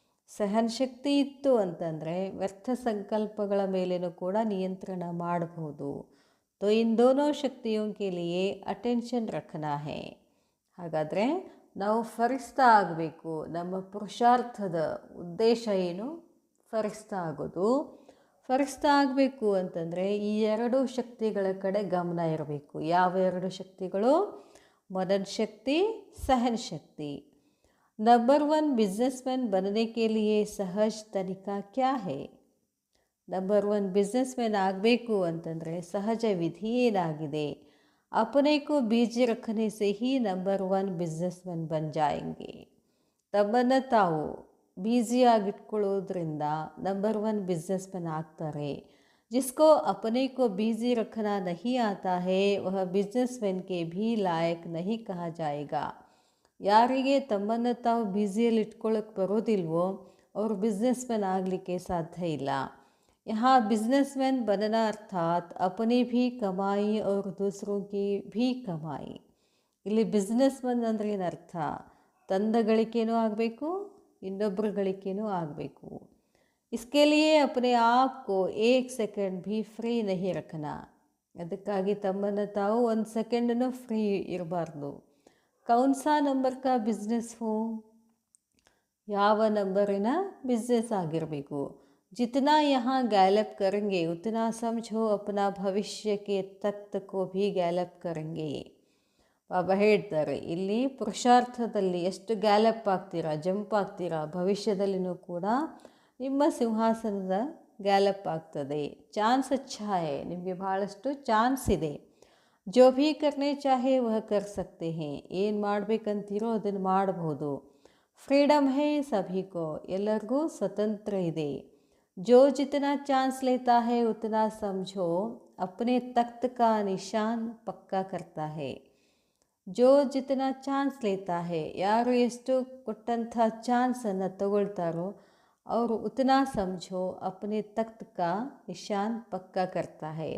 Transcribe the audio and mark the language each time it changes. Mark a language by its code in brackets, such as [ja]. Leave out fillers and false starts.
[kn] ಸಹನ ಶಕ್ತಿ ಇತ್ತು ಅಂತಂದರೆ ವ್ಯರ್ಥ ಸಂಕಲ್ಪಗಳ ಮೇಲೇನೂ ಕೂಡ ನಿಯಂತ್ರಣ ಮಾಡಬಹುದು. [hi] तो इन दोनों शक्तियों के लिए अटेंशन रखना है. [kn] ಹಾಗಾದರೆ ನಾವು ಫರಿಸ್ತಾ ಆಗಬೇಕು. ನಮ್ಮ ಪುರುಷಾರ್ಥದ ಉದ್ದೇಶ ಏನು? ಫರಿಸ್ತಾ ಆಗೋದು. ಫರಿಸ್ತಾ ಆಗಬೇಕು ಅಂತಂದರೆ ಈ ಎರಡೂ ಶಕ್ತಿಗಳ ಕಡೆ ಗಮನ ಇರಬೇಕು. ಯಾವ ಎರಡು ಶಕ್ತಿಗಳು? मनन शक्ति, सहन शक्ति. [hi] नंबर 1 बिजनेसमैन बनने के लिए सहज तरीका क्या है? [kn] ನಂಬರ್ 1 ಬಿಸ್ನೆಸ್ಮ್ಯಾನ್ ಆಗಬೇಕು ಅಂತಂದರೆ ಸಹಜ ವಿಧಿ ಏನಾಗಿದೆ? [hi] अपने को बिजी रखने से ही नंबर 1 बिजनेसमैन बन जाएंगे. [kn] ತಮ್ಮನ್ನು ತಾವು ಬ್ಯುಸಿಯಾಗಿಟ್ಕೊಳ್ಳೋದ್ರಿಂದ ನಂಬರ್ 1 ಬಿಸ್ನೆಸ್ಮನ್ ಆಗ್ತಾರೆ. [hi] जिसको अपने को बिजी रखना नहीं आता है वह बिजनेसमैन के भी लायक नहीं कहा जाएगा. [kn] ಯಾರಿಗೆ ತಮ್ಮನ್ನು ತಾವು ಬ್ಯುಸಿಯಲ್ಲಿ ಇಟ್ಕೊಳ್ಳೋಕೆ ಬರೋದಿಲ್ವೋ ಅವರು ಬಿಸ್ನೆಸ್ಮैन ಆಗಲಿಕ್ಕೆ ಸಾಧ್ಯ ಇಲ್ಲ. [hi] यहाँ बिजनेसमैन बनना अर्थात अपनी भी कमाई और दूसरों की भी कमाई. [kn] ಇಲ್ಲಿ ಬಿಸ್ನೆಸ್ಮನ್ ಅಂದ್ರೆ ಏನು ಅರ್ಥ? ತಂದ ಗಳಿಕೆನೂ ಆಗಬೇಕು, ಇನ್ನೊಬ್ಬರ ಗಳಿಕೆನೂ ಆಗಬೇಕು. [hi] इसके लिए अपने आप को एक सेकंड भी ಫ್ರೀ नहीं रखना. [kn] ಅದಕ್ಕಾಗಿ ತಮ್ಮನ್ನು ತಾವು ಒಂದು ಸೆಕೆಂಡನ್ನು ಫ್ರೀ ಇರಬಾರ್ದು. [hi] कौन सा नंबर का बिजनेस हो? [kn] ಯಾವ ನಂಬರಿನ ಬಿಸ್ನೆಸ್ ಆಗಿರಬೇಕು. [hi] जितना यहाँ गैलप करेंगे उतना समझो अपना भविष्य के तख्त को भी गैलप करेंगे. [kn] ಬಾಬಾ ಹೇಳ್ತಾರೆ ಇಲ್ಲಿ ಪುರುಷಾರ್ಥದಲ್ಲಿ ಎಷ್ಟು ಗ್ಯಾಲಪ್ ಆಗ್ತೀರಾ, ಜಂಪ್ ಆಗ್ತೀರಾ, ಭವಿಷ್ಯದಲ್ಲಿನೂ ಕೂಡ ನಿಮ್ಮ ಸಿಂಹಾಸನದ ಗ್ಯಾಲಪ್ ಆಗ್ತದೆ. [hi] ಚಾನ್ಸ್ ಅಚ್ಚಾ ಹೈ, [kn] ನಿಮಗೆ ಭಾಳಷ್ಟು ಚಾನ್ಸ್ ಇದೆ. [hi] जो भी करने चाहे वह कर सकते हैं. [kn] ಏನು ಮಾಡಬೇಕಂತೀರೋ ಅದನ್ನು ಮಾಡಬಹುದು. [hi] ಫ್ರೀಡಮ್ ಹೇ ಸಭಿ ಕೋ, [kn] ಎಲ್ಲರಿಗೂ ಸ್ವತಂತ್ರ ಇದೆ. [hi] जो जितना चांस लेता है उतना समझो अपने तख्त का निशान पक्का करता है. जो जितना ಚಾನ್ಸ್ ಲೇತಾ ಹೇ, [kn] ಯಾರು ಎಷ್ಟು ಕೊಟ್ಟಂಥ ಚಾನ್ಸನ್ನು ತಗೊಳ್ತಾರೋ ಅವರು [hi] ಉತನಾ ಸಮझो अपने तख्त का निशान पक्का करता है.